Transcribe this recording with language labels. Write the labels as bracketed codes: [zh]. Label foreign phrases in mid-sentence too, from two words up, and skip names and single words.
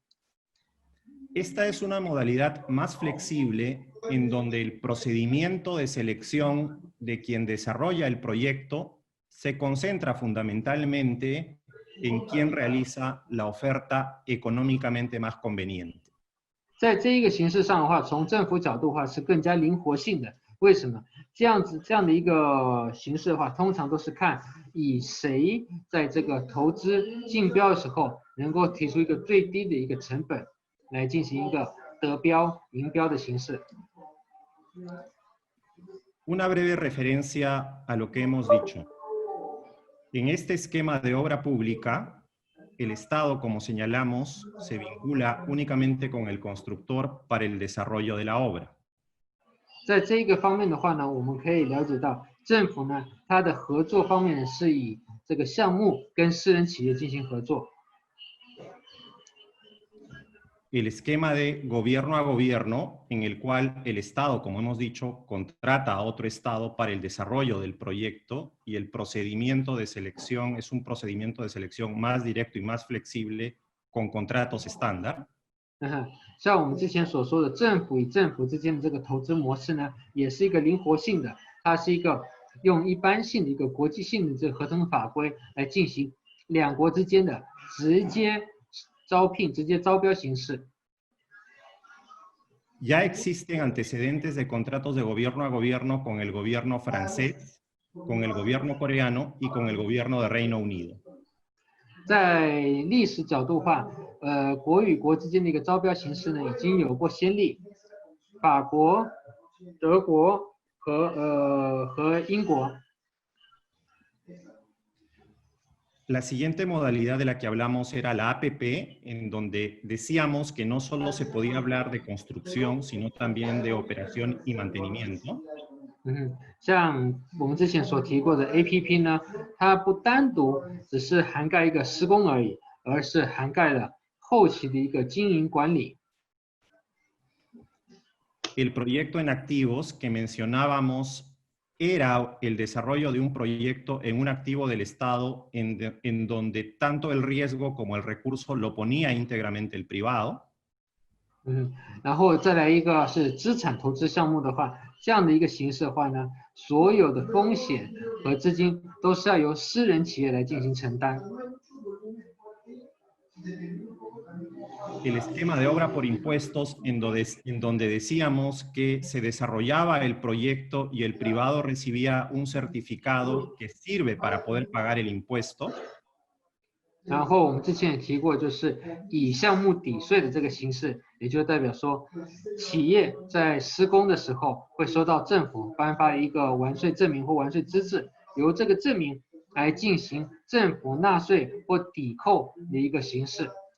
[es] Esta es una modalidad más flexible en donde el procedimiento de selección de quien desarrolla el proyecto se concentra fundamentalmente en quien realiza la oferta económicamente más conveniente. [zh] 在这一个形式上的话，从政府角度的话是更加灵活性的。为什么？这样的一个形式的话，通常都是看以谁在这个投资竞标的时候能够提出一个最低的一个成本，来进行一个得标赢标的形式。 [es] Una breve referencia a lo que hemos dicho. En este esquema de obra pública, el Estado, como señalamos, se vincula únicamente con el constructor para el desarrollo de la obra. [zh] 在这一个方面的话呢，我们可以了解到，政府呢，它的合作方面是以这个项目跟私人企业进行合作。 [es] El esquema de gobierno a gobierno, en el cual el Estado, como hemos dicho, contrata a otro Estado para el desarrollo del proyecto y el procedimiento de selección es un procedimiento de selección más directo y más flexible con contratos estándar. [zh] 像我们之前所说的，政府与政府之间的这个投资模式呢，也是一个灵活性的，它是一个用一般性的一个国际性的这个合同法规来进行两国之间的直接招聘、直接招标形式。 [es] Ya existen antecedentes de contratos de gobierno a gobierno con el gobierno francés, con el gobierno coreano y con el gobierno de Reino Unido. [zh] 在历史角度的话，国与国之间的一个招标形式呢，已经有过先例，法国、德国和英国。 [es] La siguiente modalidad de la que hablamos era la APP, en donde decíamos que no solo se podía hablar de construcción, sino también de operación y mantenimiento. [zh] 像我们之前所提过的 APP 呢，它不单独只是涵盖一个施工而已，而是涵盖了后期的一个经营管理。 [es] El proyecto en activos que mencionábamos era el desarrollo de un proyecto en un activo del Estado en donde tanto el riesgo como el recurso lo ponía íntegramente el privado. [zh] 然后再来一个是资产投资项目的话，这样的一个形式的话呢，所有的风险和资金都是要由私人企业来进行承担。 [es] El esquema de obra por impuestos en donde decíamos que se desarrollaba el proyecto y el privado recibía un certificado que sirve para poder pagar el impuesto. [zh] 然后我们之前也提过，就是以项目抵税的这个形式，也就代表说，企业在施工的时候会收到政府颁发的一个完税证明或完税资质，由这个证明来进行政府纳税或抵扣的一个形式。